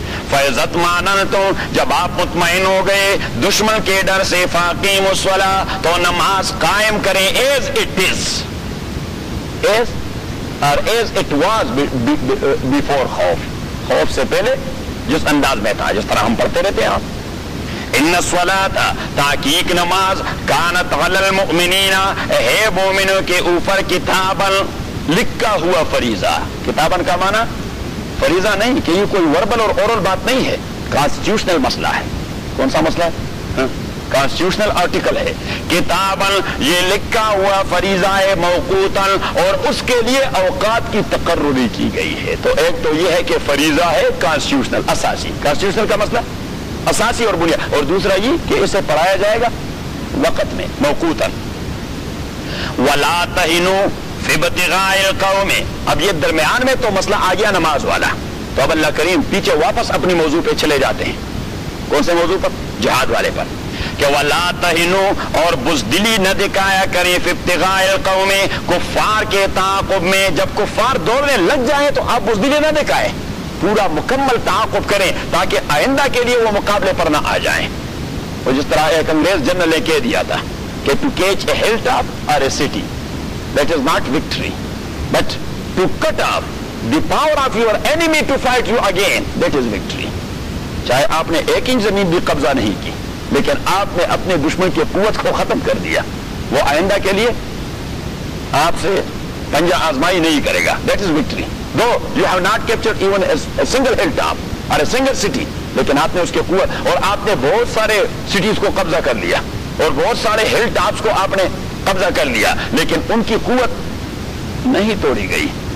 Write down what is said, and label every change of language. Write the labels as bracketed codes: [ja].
[ar] فیضت مانن, [ur] تو جب آپ مطمئن ہو گئے دشمن کے ڈر سے. [ar] فاقیم الصلاۃ, [ur] تو نماز قائم کریں. [en] as it is, as اور as it was before [ur] خوف, خوف سے پہلے جس انداز میں تھا, جس طرح ہم پڑھتے رہتے ہیں. [ar] ان الصلاۃ, [ur] تحقیق نماز. [ar] کانت علی المؤمنین, [ur] اے مومنوں کے اوپر. [ar] کتابن, [ur] لکھا ہوا فریضہ. کتابن کا معنی فریضہ نہیں, کہ یہ کوئی وربل اور اورل بات نہیں ہے. کانسٹیٹیوشنل مسئلہ ہے. کون سا مسئلہ ہے؟ کانسٹیٹیوشنل آرٹیکل ہے. کتابن, یہ لکھا ہوا فریضہ ہے. موقوتن, اور اس کے لیے اوقات کی تقرری کی گئی ہے. تو ایک تو یہ ہے کہ فریضہ ہے, کانسٹیٹیوشنل اساسی. کانسٹیٹیوشنل کا مسئلہ اساسی اور بنیاد, اور دوسرا یہ کہ اسے پڑھایا جائے گا وقت میں, موقوتن. [ar] ولا تہنوا ابتغاء القوم, [ur] اب یہ درمیان میں تو مسئلہ آ گیا نماز والا, تو اب اللہ کریم پیچھے واپس اپنی موضوع پہ چلے جاتے ہیں. کون سے موضوع پر؟ جہاد والے پر. کہ [ar] ولا تہنوا, [ur] اور بزدلی نہ دکھایا کریں. [ar] ابتغاء القوم, [ur] کفار کے تعاقب میں. جب کفار دوڑنے لگ جائیں تو آپ بزدلی نہ دکھائیں, پورا مکمل تعاقب کریں تاکہ آئندہ کے لیے وہ مقابلے پر نہ آ جائیں. وہ جس طرح ایک انگریز جنرل نے کہہ دیا تھا کہ [en] To catch a hill top اور a city, that is not victory, but to cut off the power of your enemy to fight you again, that is victory. [ur] چاہے آپ نے ایک انچ زمین بھی قبضہ نہیں کی, لیکن آپ نے اپنے دشمن کی قوت کو ختم کر دیا, وہ آئندہ کے لیے آپ سے پنجہ آزمائی نہیں کرے گا, [en] that is victory. Though you have not captured even a single hilltop or a single city, [ur] لیکن آپ نے اس کی قوت, اور آپ نے بہت سارے سٹیز کو قبضہ کر لیا اور بہت سارے ہل ٹاپس کو آپ نے قبضہ کر لیا, لیکن ان کی قوت نہیں توڑی گئی.